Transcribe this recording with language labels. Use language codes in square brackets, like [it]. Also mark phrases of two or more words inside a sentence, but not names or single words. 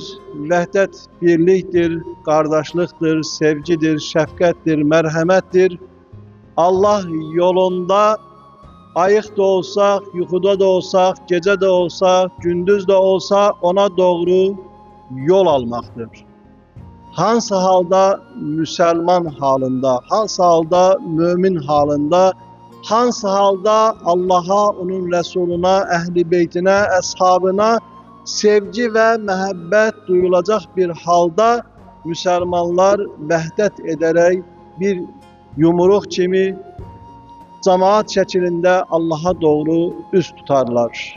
[tr] Vahdet birliktir, kardeşliktir, sevgidir, şefkattir, merhamettir. Allah yolunda ayık da olsak, yuxuda da olsak, gece de olsak, gündüz de olsa ona doğru yol almaktır. Hansı halda Müslüman halında, hansı halda mümin halında, hansı halda Allah'a, onun Resuluna, Ehl-i Beytine, Eshabına sevgi ve mehabbet duyulacak bir halda Müslümanlar vahdet ederek bir yumruq kimi cemaat şeklinde Allah'a doğru üst tutarlar.